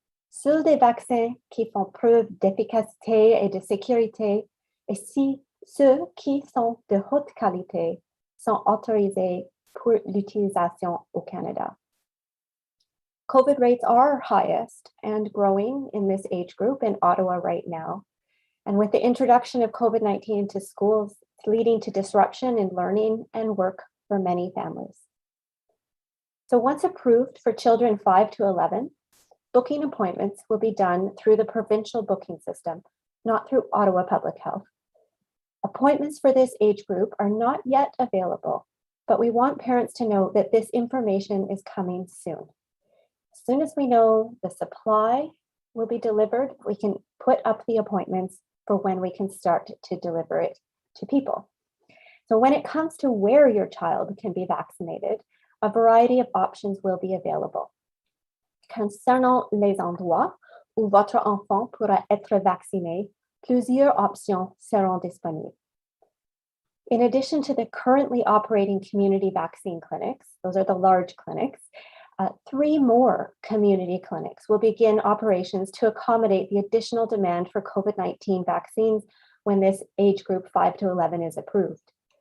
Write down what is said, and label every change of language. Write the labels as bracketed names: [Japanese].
[French] Seuls des vaccins qui font preuve d'efficacité et de sécurité, et si ceux qui sont de haute qualité sont autorisés pour l'utilisation au Canada. [English] COVID rates are highest and growing in this age group in Ottawa right now. And with the introduction of COVID-19 into schools, it's leading to disruption in learning and work for many families. So once approved for children 5 to 11, booking appointments will be done through the provincial booking system, not through Ottawa Public Health. Appointments for this age group are not yet available, but we want parents to know that this information is coming soon. As soon as we know the supply will be delivered, we can put up the appointments for when we can start to deliver it to people. So when it comes to where your child can be vaccinated, a variety of options will be available. [French] Concernant les endroits où votre enfant pourra être vacciné, plusieurs options seront disponibles. [English] In addition to the currently operating community vaccine clinics, those are the large clinics, 3 more community clinics will begin operations to accommodate the additional demand for COVID-19 vaccines when this age group 5 to 11 is approved.